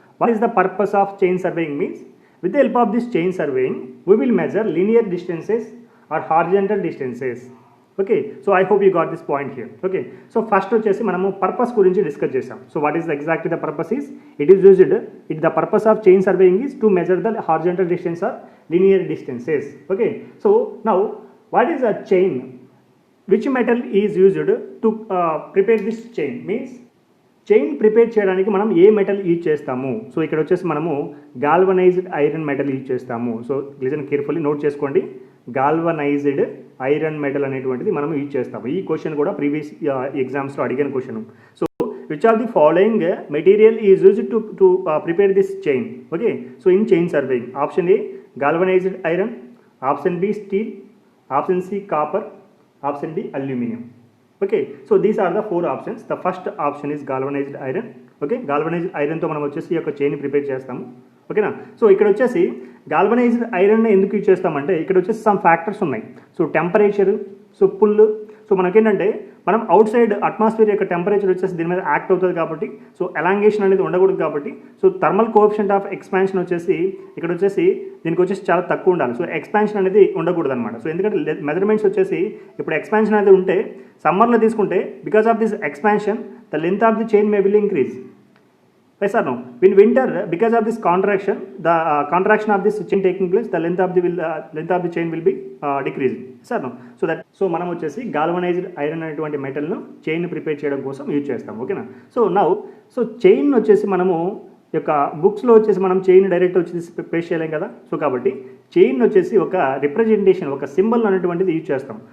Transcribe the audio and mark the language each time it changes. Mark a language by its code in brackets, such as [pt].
[en] What is the purpose of chain surveying means, with the help of this chain surveying we will measure linear distances or horizontal distances. Okay, so I hope you got this point here. Okay, so first [te] వచ్చేసి మనము purpose గురించి discuss చేసాం. [en] So what is exactly the purpose is, the purpose of chain surveying is to measure the horizontal distance or linear distances. Okay, so now what is a chain, which metal is used to prepare this chain means, [te] chain prepare చేయడానికి మనం ఏ metal use చేస్తాము. So ఇక్కడ వచ్చేసి మనము galvanised iron metal use చేస్తాము. So listen carefully note చేసుకోండి, galvanised iron metal అనేటువంటిది మనం యూజ్ చేస్తాము. ఈ క్వశ్చన్ కూడా ప్రీవియస్ ఎగ్జామ్స్లో అడిగిన question. So [en] which of the following material is used to prepare this chain? Okay, so in chain surveying, option A galvanized iron, option B steel, option C copper, option D aluminum. Okay, so these are the 4 options. The first option is galvanized iron. [te] Okay, galvanized iron తో మనం వచ్చేసి ఈ యొక్క chain prepare చేస్తాము. ఓకేనా, so ఇక్కడ వచ్చేసి galvanised iron ఎందుకు యూజ్ చేస్తామంటే ఇక్కడ వచ్చేసి సమ్ ఫ్యాక్టర్స్ ఉన్నాయి. So temperature, so pull, so మనకేంటంటే మనం అవుట్ సైడ్ అట్మాస్ఫియర్ యొక్క టెంపరేచర్ వచ్చేసి దీని మీద యాక్ట్ అవుతుంది కాబట్టి, సో ఎలాంగేషన్ అనేది ఉండకూడదు కాబట్టి, so thermal coefficient of expansion వచ్చేసి ఇక్కడ వచ్చేసి దీనికి వచ్చేసి చాలా తక్కువ ఉండాలి. సో ఎక్స్పాన్షన్ అనేది ఉండకూడదు అనమాట. సో ఎందుకంటే మెజర్మెంట్స్ వచ్చేసి ఇప్పుడు ఎక్స్పాన్షన్ అనేది ఉంటే సమ్మర్లో తీసుకుంటే [en] Because of this expansion the length of the chain may will increase. Yes or no? In winter, because of this contraction, the contraction of this chain taking place, the length of the chain will be decreasing. Yes or no? [te] So మనం వచ్చేసి galvanized iron అనేటువంటి మెటల్ను chain prepare చేయడం కోసం use చేస్తాం. ఓకేనా, so chain వచ్చేసి మనము యొక్క బుక్స్లో వచ్చేసి మనం చైన్ డైరెక్ట్ వచ్చేసి ప్రిపేర్ చేయలేం కదా. సో కాబట్టి చైన్ వచ్చేసి ఒక రిప్రజెంటేషన్, ఒక సింబల్ అనేటువంటిది యూజ్ చేస్తాం.